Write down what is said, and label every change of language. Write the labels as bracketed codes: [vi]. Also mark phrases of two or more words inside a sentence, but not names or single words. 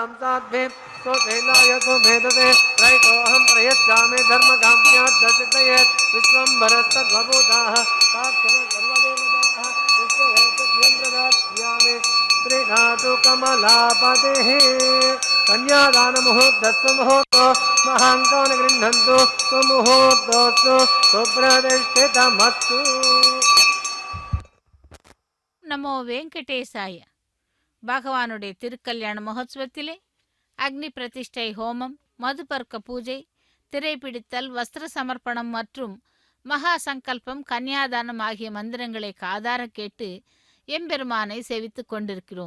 [sa] साध्वे स्वसेनाय सुमेधते रैतोऽहं प्रयच्छामि धर्मकाम्याद्दर्शितये विश्वम्भरस्तद्वभूताः साक्षरसर्वदेवताः विश्वहेतुभ्यं प्रदास्यामि श्रीनाथु कमलापतिः कन्यादानमुहूर्तस्तु मुहूर्तो महाङ्कान् गृह्णन्तु सुमुहूर्तोऽस्तु सुप्रतिष्ठितमस्तु। नमो वेङ्कटेशाय. [ta] பகவானுடைய திருக்கல்யாண மகோத்சவத்திலே அக்னி பிரதிஷ்டை ஹோமம், மதுபர்க்க பூஜை, திரைப்பிடித்தல், வஸ்திர சமர்ப்பணம் மற்றும் மகா சங்கல்பம், கன்னியாதானம் ஆகிய மந்திரங்களை காதார கேட்டு எம்பெருமானை சேவித்துக் கொண்டிருக்கிறோம்.